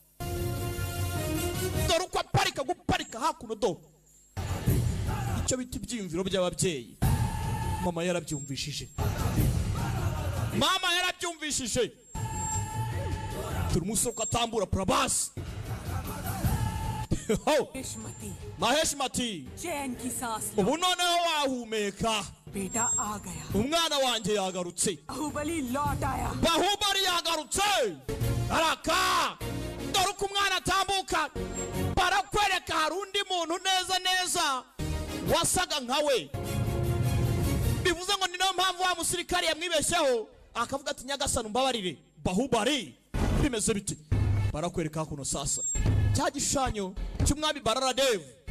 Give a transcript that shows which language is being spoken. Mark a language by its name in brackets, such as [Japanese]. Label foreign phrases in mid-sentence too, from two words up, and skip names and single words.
[Kinyarwanda] dore uko aparika guparika hakuno do icyo bita ibyiyumviro by'ababyeyi mama yarabyumvishije dore umusore uko atambura prabasi maheshimati ubu noneho wahumeka [Hindi] बेटा आ गया [Kinyarwanda] umwana wanjye yagarutse [Hindi] बाहुबली लौट आया [Kinyarwanda] bahubari yagarutse araka dore uko umwana atambuka barakwereka hari undi muntu neza wasaga nkawe bivuze ngo ni nayo mpamvu wa musirikare yamwibeshyeho akavuga ati nyagasani umbabarire bahubari bimeze biti barakwereka hakuno sasa cya gishushanyo cy'umwami bararadevu